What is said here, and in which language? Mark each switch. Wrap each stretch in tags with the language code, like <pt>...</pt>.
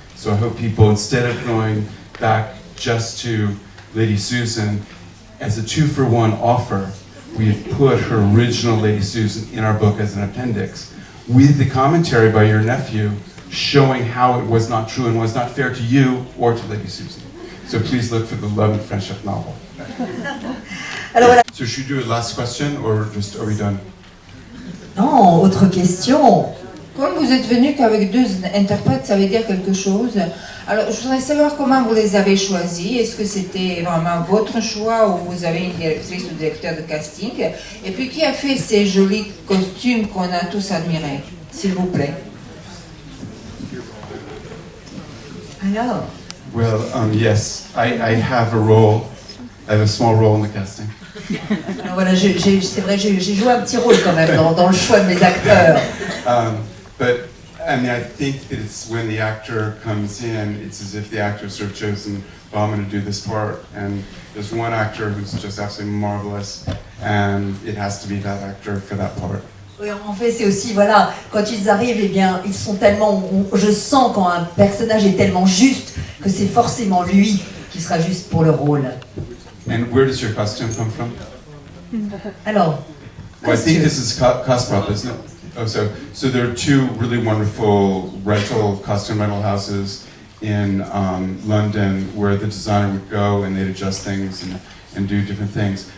<en>So I hope people, instead of going back just to Lady Susan, as a 2-for-1 offer, we've put her original Lady Susan in our book as an appendix, with the commentary by your nephew showing how it was not true and was not fair to you or to Lady Susan. So please look for the Love and Friendship novel.</en> <fr>Alors voilà.</fr> <en>So should we do a last question, or just are we done?</en> <fr>Non, autre question. Comme vous êtes venu qu'avec 2 interprètes, ça veut dire quelque chose. Alors, je voudrais savoir comment vous les avez choisis. Est-ce que c'était vraiment votre choix ou vous avez une directrice ou directeur de casting? Et puis, qui a fait ces jolis costumes qu'on a tous admirés, s'il vous plaît? Alors.</fr> <en>Well, yes, I have a role. I have a small role in the casting.</en> <fr>Alors voilà, c'est vrai, j'ai joué un petit rôle quand même dans le choix de mes acteurs.</fr> <en>But I mean, I think that it's when the actor comes in, it's as if the actor's sort of chosen, well, I'm going to do this part, and there's one actor who's just absolutely marvelous, and it has to be that actor for that part.</en> <fr>Oui, en fait, c'est aussi, voilà, quand ils arrivent, eh bien, ils sont tellement, je sens quand un personnage est tellement juste que c'est forcément lui qui sera juste pour le rôle.</fr> <en>And where does your costume come from?</en> <fr>Alors,</fr> <en>well, I think this is Cosprop, isn't it? Oh, so there are 2 really wonderful costume rental houses in London where the designer would go and they'd adjust things and do different things.</en>